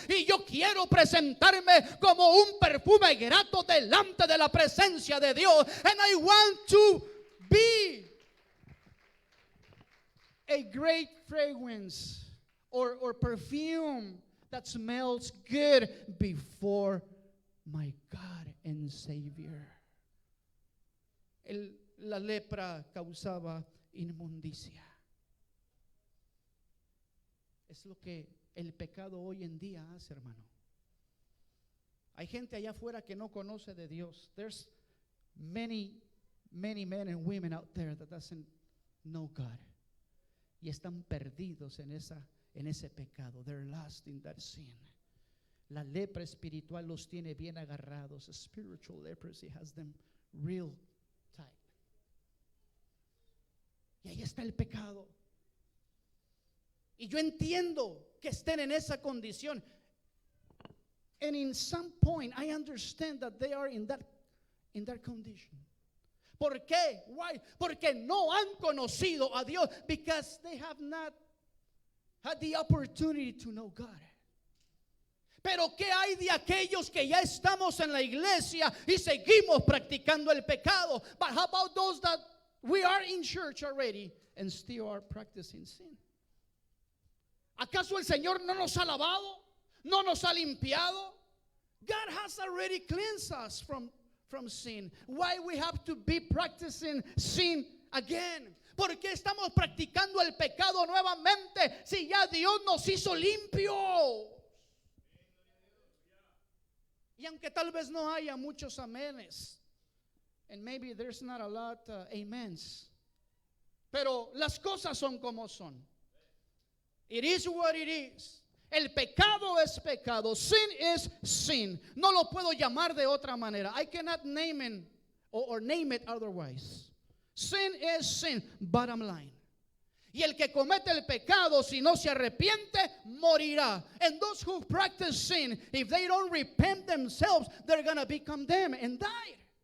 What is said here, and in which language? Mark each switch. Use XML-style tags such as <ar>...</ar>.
<es>Y yo quiero presentarme como un perfume grato delante de la presencia de Dios.</es> <en>And I want to be a great fragrance or perfume that smells good before my God and Savior.</en> <es>La lepra causaba inmundicia. Es lo que el pecado hoy en día hace, hermano. Hay gente allá afuera que no conoce de Dios.</es> <en>There's many men and women out there that doesn't know God.</en> <es>Y están perdidos en ese pecado.</es> <en>They're lost in that sin.</en> <es>La lepra espiritual los tiene bien agarrados.</es> <en>Spiritual leprosy has them real tight.</en> <es>Y ahí está el pecado. Y yo entiendo que estén en esa condición.</es> <en>And in some point I understand that they are in that condition.</en> <es>¿Por qué?</es> <en>Why?</en> <es>Porque no han conocido a Dios.</es> <en>Because they have not had the opportunity to know God.</en> <es>Pero ¿qué hay de aquellos que ya estamos en la iglesia y seguimos practicando el pecado?</es> <en>But how about those that we are in church already and still are practicing sin?</en> <es>¿Acaso el Señor no nos ha lavado? ¿No nos ha limpiado?</es> <en>God has already cleansed us from sin. Why we have to be practicing sin again?</en> <es>¿Por qué estamos practicando el pecado nuevamente si ya Dios nos hizo limpios? Y aunque tal vez no haya muchos amenes,</es> <en>and maybe there's not a lot amens,</en> <es>pero las cosas son como son.</es> <en>It is what it is.</en> <es>El pecado es pecado.</es> <en>Sin is sin.</en> <es>No lo puedo llamar de otra manera.</es> <en>I cannot name it or name it otherwise. Sin is sin. Bottom line.</en> <es>Y el que comete el pecado, si no se arrepiente, morirá.</es> <en>And those who practice sin, if they don't repent themselves, they're going to be condemned and die.</en>